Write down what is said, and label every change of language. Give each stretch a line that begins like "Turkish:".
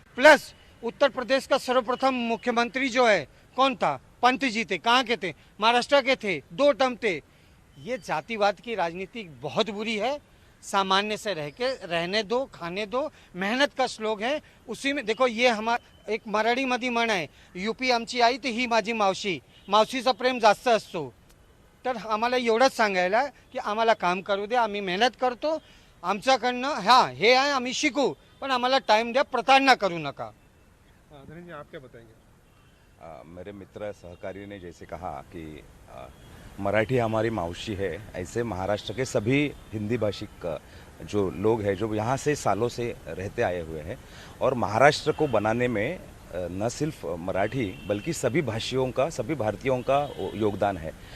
Hindi: Plus Uttar Pradesh का सर्वप्रथम मुख्यमंत्री जो है कौन था? पंत जी थे। कहाँ के थे? महाराष्ट्र के थे, 2 टर्म थे। ये जातिवाद की राजनीति बहुत बुरी है। सामान्य से रह के रहने दो, खाने दो। मेहनत का श्लोक है, उसी में देखो। ये हमारा एक
Marathi: मराठीमध्ये म्हण आहे, यूपी आमची आई ती ही माझी मावशी, मावशीचा प्रेम जास्त असतो. तर आम्हाला एवढंच सांगायला की आम्हाला काम करू दे, आम्ही मेहनत करतो, आमच्याकडनं हाँ हे आहे, आम्ही शिकू, पण आम्हाला टाइम द्या, प्रताड़ना करू नका.
Hindi: धनंजय जी, आप क्या बताएंगे? मेरे मित्र सहकारी ने जैसे कहा कि मराठी हमारी मावशी है, ऐसे महाराष्ट्र के सभी हिंदी भाषिक जो लोग हैं, जो यहाँ से सालों से रहते आए हुए हैं, और महाराष्ट्र को बनाने में न सिर्फ मराठी बल्कि सभी भाषियों का, सभी भारतीयों का योगदान है।